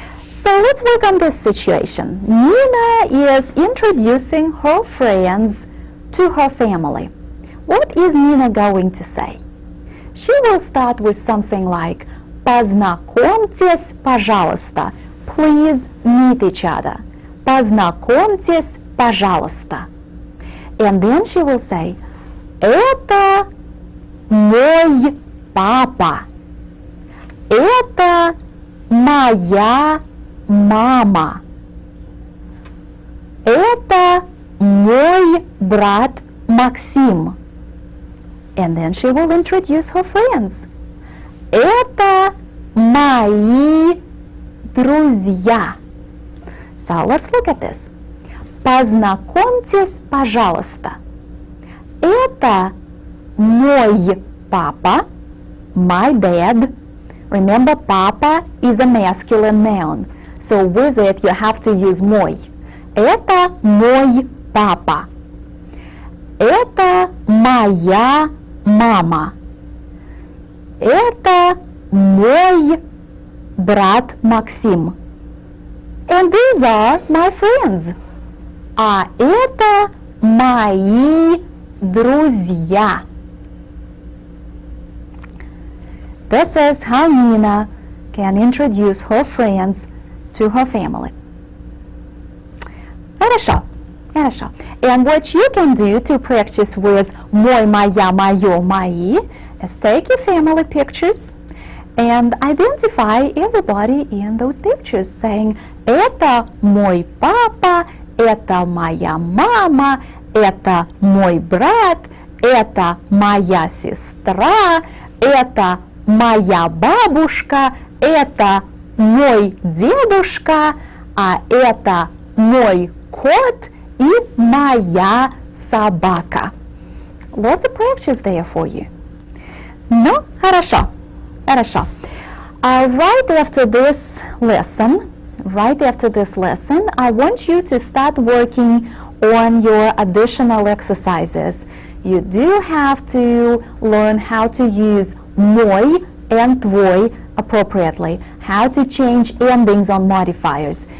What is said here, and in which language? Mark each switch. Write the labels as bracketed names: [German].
[English] So let's work on this situation. Nina is introducing her friends to her family. What is Nina going to say? she will start with something like [Russian] «Познакомьтесь, пожалуйста». [English] Please meet each other. [Russian] «Познакомьтесь, пожалуйста». [English] And then she will say [Russian] «Это мой папа». «Это моя мама». «Это мой брат Максим». [English] And then she will introduce her friends. [Russian] «Это мои друзья». [English] So let's look at this. [Russian] Познакомьтесь, пожалуйста. Это мой папа, [English] my dad. Remember, papa is a masculine noun. So with it you have to use мой. [Russian] Это мой папа. Это моя мама. Это мой брат Максим. [English] And these are my friends. [Russian] А это мои друзья. [English] This is how Nina can introduce her friends to her family. [Russian] Хорошо. Хорошо. [English] And what you can do to practice with мой, моя, моё, мои is take your family pictures and identify everybody in those pictures, saying [Russian] это мой папа, это моя мама, это мой брат, это моя сестра, это моя бабушка, это мой дедушка, а это мой кот и моя собака. [English] Lots of practice there for you. [Russian] Ну, хорошо. Хорошо. [English] Right after this lesson, I want you to start working on your additional exercises. You do have to learn how to use мой and твой appropriately, how to change endings on modifiers.